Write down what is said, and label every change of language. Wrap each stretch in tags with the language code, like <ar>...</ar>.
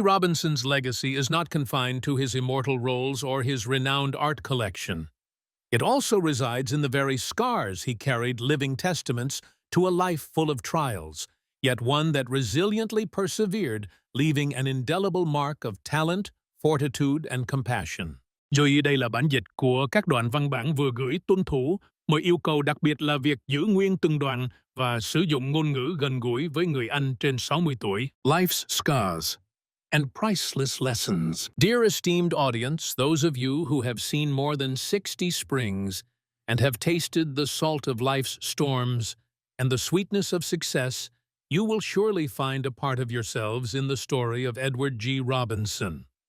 <en>Robinson's legacy is not confined to his immortal roles or his renowned art collection. It also resides in the very scars he carried, living testaments to a life full of trials, yet one that resiliently persevered, leaving an indelible mark of talent, fortitude, and compassion.</en> <vi>Dưới đây là bản dịch của các đoạn văn bản vừa gửi tuân thủ. Mọi yêu cầu đặc biệt là việc giữ nguyên từng đoạn và sử dụng ngôn ngữ gần gũi với người Anh trên 60 tuổi.</vi> <en>Life's Scars and Priceless Lessons. Dear esteemed audience, those of you who have seen more than 60 springs and have tasted the salt of life's storms and the sweetness of success, you will surely find a part of yourselves in the story of Edward G. Robinson.</en>